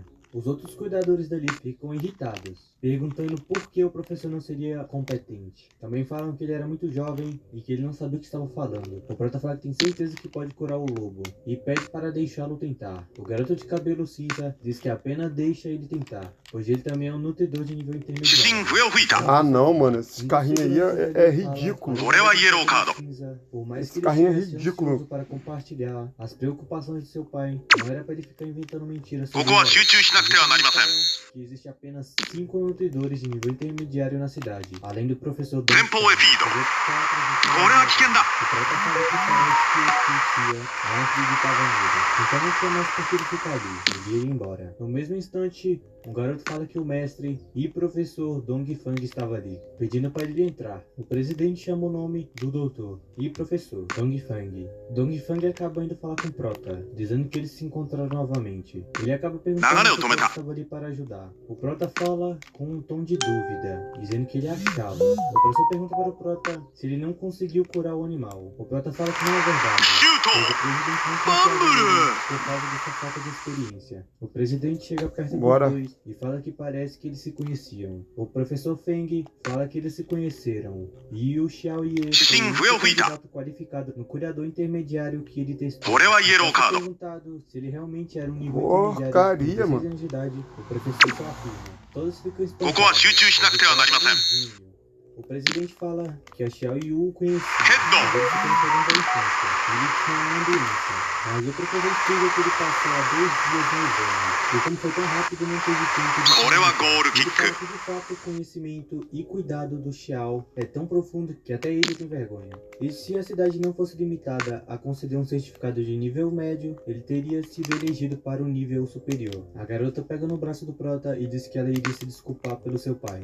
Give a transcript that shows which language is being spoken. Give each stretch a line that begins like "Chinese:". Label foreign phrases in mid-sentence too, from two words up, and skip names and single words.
Portuguese: Os outros cuidadores dali ficam irritados, perguntando por que o professor não seria competente. Também falam que ele era muito jovem e que ele não sabia o que estava falando. O Prota fala que tem certeza que pode curar o lobo e pede para deixá-lo tentar. O garoto de cabelo cinza diz que apenas deixa ele tentar, pois ele também é um nutridor de nível
Japanese: 主審
Portuguese: intermediário.
Japanese: 笛を吹いた
Portuguese: Ah, não, mano, esse carrinho aí é ridículo.
Japanese: これはイエローカード
Portuguese: Por mais Esse que ele carrinho é estivesse ridículo. ansioso para compartilhar as preocupações de seu pai, não era para ele ficar inventando mentiras.
Japanese: ここは集中しなくてはなりません
Portuguese: Que existe apenas 5 nutridores de nível intermediário na cidade, além do professor
Japanese: 前方へフィード
Portuguese: Os outros
Japanese: これは危険だ
Portuguese: O Prota fala que parece que existia, não acreditava nele. Então não tinha mais por que ele ficar ali, ele ia embora. No mesmo instante, um garoto fala que o mestre e professor Dong Fang estava ali, pedindo para ele entrar. O presidente chama o nome do doutor e professor, Dong Fang. Dong Fang acaba indo falar com o Prota, dizendo que eles se encontraram novamente. Ele acaba perguntando se ele estava ali para ajudar. O Prota fala com um tom de dúvida, dizendo que ele achava. O professor pergunta para o Prota se ele não conseguiu curar o animal. O Prota fala que não é verdade,
Japanese: シュート
Portuguese: pois o presidente não confiava nele por causa dessa falta de experiência. O presidente chega perto dos Bora. dois e fala que parece que eles se conheciam. O professor Feng fala que eles se conheceram. E o Xiao Ye foi o único candidato qualificado no curador intermediário que ele testou.
Japanese: これはイエローカー
Portuguese: Foi
Japanese: ド
Portuguese: perguntado se ele realmente era um nível Porcaria, intermediário com 16 mano. anos de idade. O professor só afirma. Todos ficam
Japanese: ここは集中しなくてはなりません
Portuguese: O presidente fala que a Xiao Yu o conhecia, Head-on. mas eles se conheceram da infância. Ele tinha uma doença, mas o professor explica que ele passou há 2 dias no exame. E como foi tão rápido, não teve tempo de...
Japanese: これはゴールキ
Portuguese: Ele
Japanese: ッ
Portuguese: fala
Japanese: ク
Portuguese: que de fato o conhecimento e cuidado do Xiao é tão profundo que até ele tem vergonha. E se a cidade não fosse limitada a conceder um certificado de nível médio, ele teria sido elegido para o nível superior. A garota pega no braço do Prota e diz que ela iria se desculpar pelo seu pai.